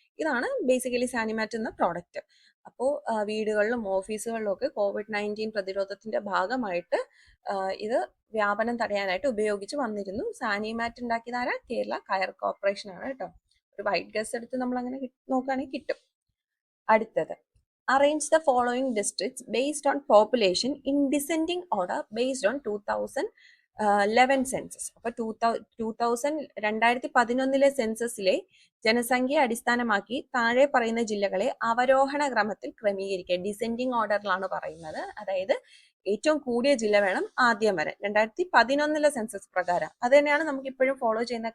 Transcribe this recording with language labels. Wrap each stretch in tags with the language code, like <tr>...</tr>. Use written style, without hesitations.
<ml>ഇതാണ് ബേസിക്കലി സാനിമാറ്റ് എന്ന പ്രോഡക്റ്റ്. അപ്പോൾ വീടുകളിലും ഓഫീസുകളിലും ഒക്കെ COVID-19 പ്രതിരോധത്തിന്റെ ഭാഗമായിട്ട് ഇത് വ്യാപനം തടയാനായിട്ട് ഉപയോഗിച്ച് വന്നിരുന്നു. സാനിമാറ്റ് ഉണ്ടാക്കിയതാരാ? കേരള കയർ കോർപ്പറേഷൻ ആണ് കേട്ടോ. ഒരു വൈറ്റ് ഗസ് എടുത്ത് നമ്മൾ അങ്ങനെ നോക്കുകയാണെങ്കിൽ കിട്ടും. അടുത്തത്</ml> <en>arrange the following districts based on population in descending order based on 2011</en> <ml>census. അപ്പൊ 2011 സെൻസസിലെ ജനസംഖ്യയെ അടിസ്ഥാനമാക്കി താഴെ പറയുന്ന ജില്ലകളെ അവരോഹണ ക്രമത്തിൽ ക്രമീകരിക്കുക. ഡിസെൻഡിങ് ഓർഡറിലാണ് പറയുന്നത്. അതായത് ഏറ്റവും കൂടിയ ജില്ല വേണം ആദ്യം വരാൻ. 2011 സെൻസസ് പ്രകാരം അത് തന്നെയാണ് നമുക്ക് ഇപ്പോഴും ഫോളോ ചെയ്യുന്ന.</ml>